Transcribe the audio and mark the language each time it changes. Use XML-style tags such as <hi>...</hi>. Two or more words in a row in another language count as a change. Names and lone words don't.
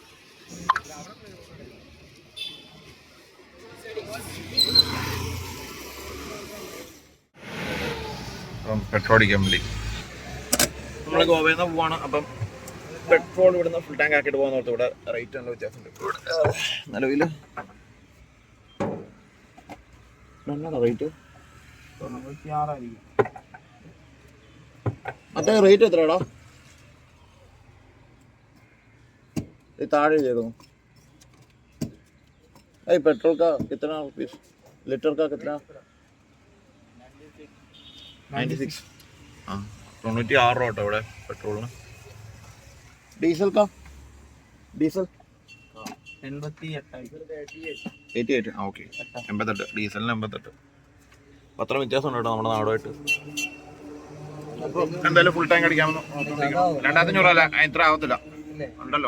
<ml>അപ്പം പെട്രോൾ അടിക്കാൻ വേണ്ടി നമ്മൾ ഗോവയിൽ നിന്ന് പോവാണ്. അപ്പം പെട്രോൾ ഇവിടുന്ന് ഫുൾ ടാങ്ക് ആക്കിയിട്ട് പോകുന്നോർത്ത് ഇവിടെ റേറ്റ് നല്ല വ്യത്യാസമുണ്ട്. നിലവിൽ എന്നാണ് റേറ്റ്? 96 മറ്റേ റേറ്റ് എത്രയാടാ?</ml> <hi>ये ताड़ दे दो। अरे पेट्रोल का कितना रुपीस, लीटर का कितना?</hi> <ml>96. हाँ 96 രൂപ കേട്ടോ ഇവിടെ പെട്രോളിന്. ഡീസൽ का ഡീസൽ 88. ആ ഓക്കെ, 88. ഡീസലിന് 88. പത്രം വ്യത്യാസമുണ്ട് കേട്ടോ നമ്മുടെ നാടുമായിട്ട്. എന്തായാലും ഫുൾ ടാങ്ക് അടിക്കാമെന്ന് 2500 അല്ല, ഇത്ര ആവത്തില്ല ഉണ്ടല്ലോ.</ml>